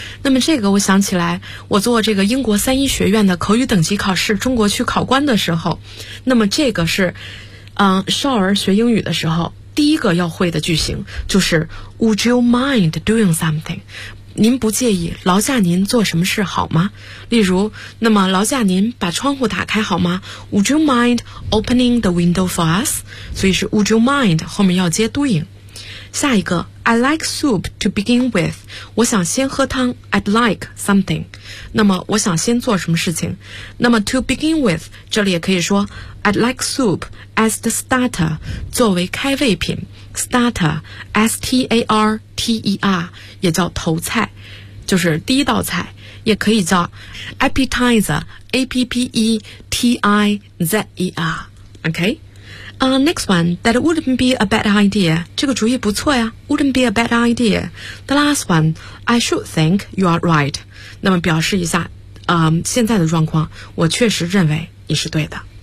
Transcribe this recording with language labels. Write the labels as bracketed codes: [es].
[zh] 那么这个我想起来我做这个英国三一学院的口语等级考试中国区考官的时候，那么这个是少儿学英语的时候第一个要会的句型，就是 [en] Would you mind doing something？ [zh] 您不介意劳驾您做什么事好吗？例如，那么劳驾您把窗户打开好吗？ [en] Would you mind opening the window for us？ [zh] 所以是 Would you mind 后面要接 doing。下一个 [en] I like soup to begin with， [zh] 我想先喝汤， I'd like something， 那么我想先做什么事情。那么 to begin with 这里也可以说 [en] I'd like soup as the starter， [zh] 作为开胃品， starter S-T-A-R-T-E-R 也叫头菜，就是第一道菜，也可以叫 appetizer A-P-P-E-T-I-Z-E-R。 OK， [en] Next one, that wouldn't be a bad idea. [zh] 这个主意不错呀 [en] wouldn't be a bad idea. The last one, I should think you are right. [zh] 那么表示一下、现在的状况，我确实认为你是对的。